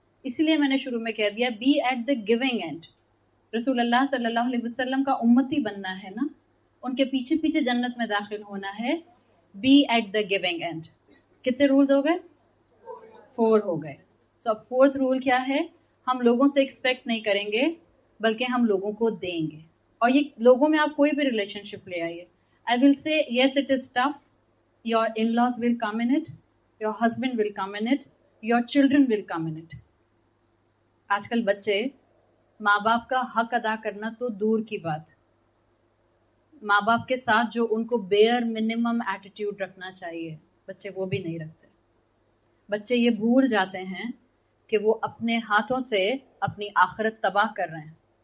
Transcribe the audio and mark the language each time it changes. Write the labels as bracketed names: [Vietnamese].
[Urdu] اسی لیے میں نے شروع میں کہہ دیا [English] be at the giving end. [Urdu] رسول اللہ صلی اللہ علیہ وسلم کا امتی بننا ہے نا, ان کے پیچھے پیچھے جنت میں داخل ہونا ہے. [English] be at the giving end. [Urdu] کتنے رولز ہو گئے؟ 4 ہو گئے. تو اب 4th رول کیا ہے؟ ہم لوگوں سے ایکسپیکٹ نہیں کریں گے بلکہ ہم لوگوں کو دیں گے. اور یہ لوگوں میں آپ کوئی بھی ریلیشن شپ لے آئیے. [English] I will say yes it is tough. Your in-laws will come in it. Your husband will come in it. Your children will come in it. [Urdu] آج کل بچے ماں باپ کا حق ادا کرنا تو دور کی بات, ماں باپ کے ساتھ جو ان کو بیئر منیمم ایٹیٹیوڈ رکھنا چاہیے بچے وہ بھی نہیں رکھتے. بچے یہ بھول جاتے ہیں کہ وہ اپنے ہاتھوں سے اپنی آخرت تباہ کر رہے ہیں.